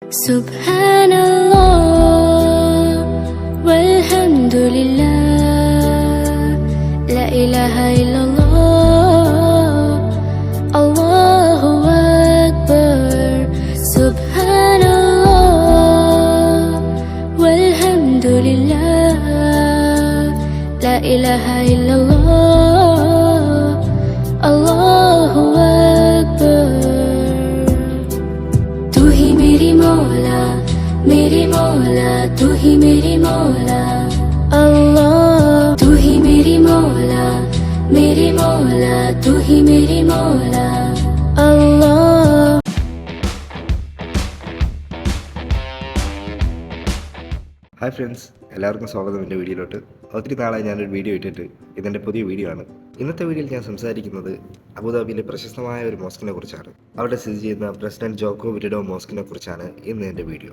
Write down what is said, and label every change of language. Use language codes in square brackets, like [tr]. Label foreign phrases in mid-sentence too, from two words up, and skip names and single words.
[ar] سبحان الله والحمد لله لا إله إلا الله الله أكبر. سبحان الله والحمد لله لا إله إلا الله الله أكبر. [hi] तू ही मेरी मौला तू ही मेरी मौला अल्लाह. तू ही मेरी मौला तू ही मेरी मौला अल्लाह. [en] Hi friends, [ml] എല്ലാവർക്കും സ്വാഗതം എൻ്റെ വീഡിയോയിലോട്ട്. ഒത്തിരി നാളായി ഞാനൊരു വീഡിയോ ഇട്ടിട്ട് ഇതെൻ്റെ പുതിയ വീഡിയോ ആണ്. ഇന്നത്തെ വീഡിയോയിൽ ഞാൻ സംസാരിക്കുന്നത് അബുദാബിയിലെ പ്രശസ്തമായ ഒരു മോസ്കിനെ കുറിച്ചാണ്. അവിടെ സ്ഥിതി ചെയ്യുന്ന പ്രസിഡന്റ് ജോക്കോ വിഡോഡോ മോസ്കിനെ കുറിച്ചാണ് ഇന്ന് എൻ്റെ വീഡിയോ.